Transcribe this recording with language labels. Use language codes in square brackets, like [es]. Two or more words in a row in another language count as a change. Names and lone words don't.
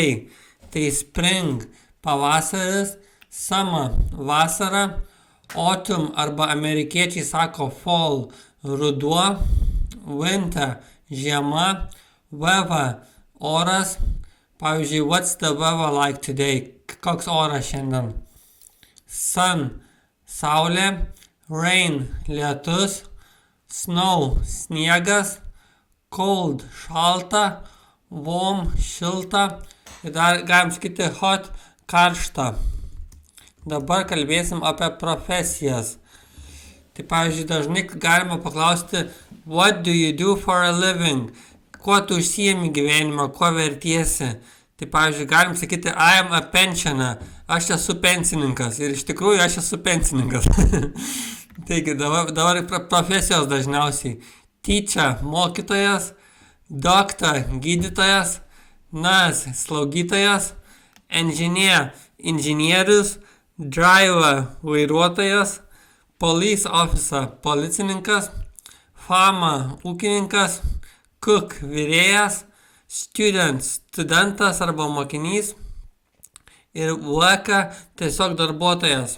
[lt] Tai spring, pavasaris, summer, vasara, autumn arba amerikiečiai sako fall, ruduo, winter, žiema, weather, oras. Pavyzdžiui, [en] what's the weather like today? [lt] Koks oras šiandien? Sun, saulė, rain, lietus, snow, sniegas, cold, šalta, warm, šilta ir dar galim sakyti hot, karšta. Dabar kalbėsim apie profesijas. Tai pavyzdžiui, dažnai galima paklausti, [en] what do you do for a living? [lt] Kuo tu užsiemi gyvenimą, kuo vertiesi? Tai pavyzdžiui, galim sakyti, [en] I am a pensioner. [lt] Aš esu pensininkas. Ir iš tikrųjų aš esu pensininkas. Taigi, dabar profesijos dažniausiai. Teacher, mokytojas, doctor, gydytojas, nurse, slaugytojas, engineer, inžinierius, driver, vairuotojas, [en] police officer, [lt] policininkas, farmer, ūkininkas, cook, virėjas, student, studentas arba mokinys ir worker, tiesiog darbuotojas.